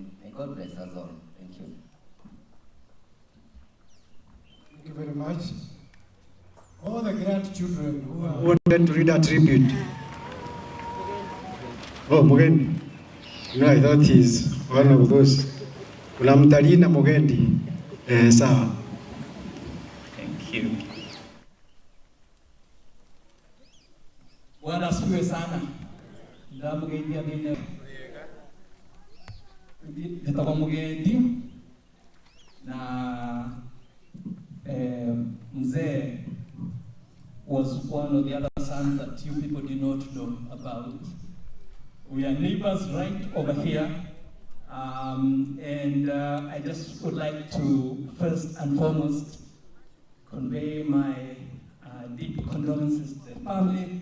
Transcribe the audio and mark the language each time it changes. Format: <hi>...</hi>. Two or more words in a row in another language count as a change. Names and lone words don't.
<en>May God bless us all. Thank you. Thank you very much. All the grandchildren who wanted to read a tribute. Oh, Mugendi. You know, I thought he's one of those.</en> <sw>Unamtalina Mugendi. Sawa.</sw> <en>Thank you.</en> <sw>Bwana asifiwe sana. Nda Mugendi amine. Nitakuwa Mugendi na mzee</sw> <en>was one of the other sons that you people do not know about. We are neighbors right over here. I just would like to first and foremost convey my deep condolences to the family.</en>